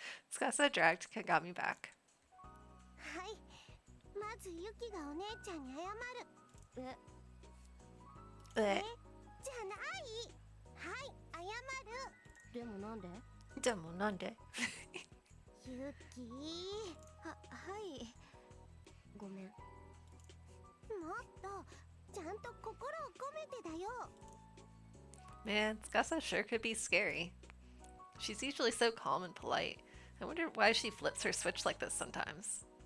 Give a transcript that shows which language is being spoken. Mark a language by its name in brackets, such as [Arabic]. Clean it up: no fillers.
[English] Tsukasa dragged Kagami back. [Japanese] はい、まずユキがお姉ちゃんに謝る。じゃない。はい、謝る。でもなんで？でもなんで？ユキ、はい。ごめん。もっとちゃんと心を込めてだよ。 [English] Man, Tsukasa sure could be scary. She's usually so calm and polite. I wonder why she flips her switch like this sometimes.